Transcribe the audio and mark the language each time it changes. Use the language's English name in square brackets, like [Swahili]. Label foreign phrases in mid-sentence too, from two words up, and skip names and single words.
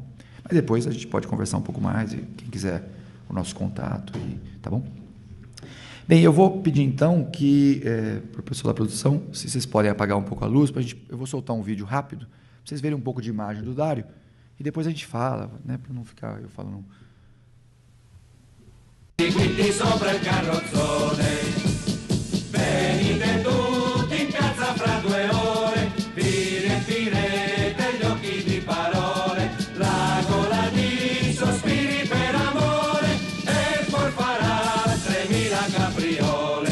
[Portuguese] Mas depois a gente pode conversar um pouco mais, e quem quiser o nosso contato, tá bom? Bem, eu vou pedir então que, para o pessoal da produção, se vocês podem apagar um pouco a luz, eu vou soltar um vídeo rápido, para vocês verem um pouco de imagem do Dario, e depois a gente fala, né, para não ficar eu falando. [Italian] Quindi sopra il carrozzone, venite tutti in piazza fra 2 ore, vi riempirete gli occhi di parole, la gola di sospiri per amore, e poi farà 3000 capriole.